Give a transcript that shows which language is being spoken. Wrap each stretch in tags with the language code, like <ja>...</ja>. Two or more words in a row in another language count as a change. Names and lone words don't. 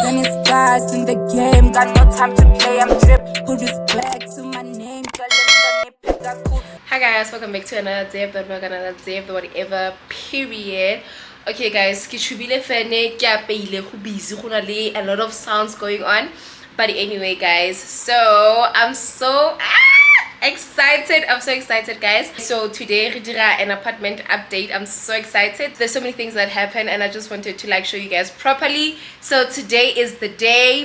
<en>stars in the game. Got no time to play, I'm drip. Who respect to my name? Hi guys, welcome back to another day of the vlog, another day of the whatever period. Okay guys,</en> <tn>ke chubile fene, ke apeile, go busy, go na le</tn> <en>a lot of sounds going on. But anyway guys, so I'm so excited. I'm so excited guys. So today we did an apartment update. I'm so excited. There's so many things that happen and I just wanted to like show you guys properly. So today is the day.</en>